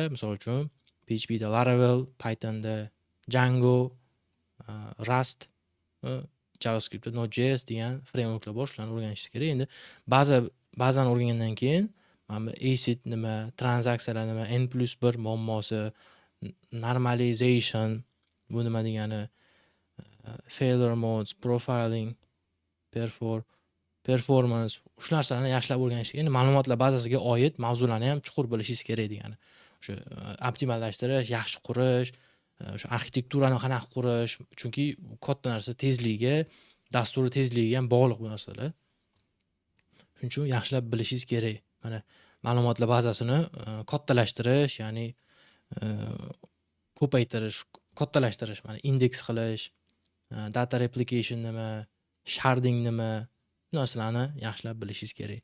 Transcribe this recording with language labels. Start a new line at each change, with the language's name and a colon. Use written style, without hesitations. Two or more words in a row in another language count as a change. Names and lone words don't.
Uzbek: Misol uchun PHP da Laravel, Python da Django, Rust, JavaScript da Node.js degan frameworklar bor, shularni o'rganishingiz kerak. Endi ba'zan o'rgangandan keyin mana ACID nima, tranzaksiyalar nima, N+1 muammosi, normalization, bu nima degani,
English: failure modes, profiling, performance,
Uzbek: shu narsalarni yaxshilab o'rganishingiz kerak. Endi ma'lumotlar bazasiga oid mavzularni ham chuqur bilishingiz kerak degani. O'sha optimallashtirish, yaxshi qurish, o'sha arxitekturani qanaqa qurish, chunki katta narsa tezligiga, dasturni tezligiga ham bog'liq bu narsalar. Shuning uchun yaxshilab bilishingiz kerak. Mana ma'lumotlar bazasini kattalashtirish, ya'ni ko'paytirish, kattalashtirish, mana indeks qilish,
English: data replication
Uzbek: nima, sharding nima, bu narsalarni yaxshilab bilishingiz kerak.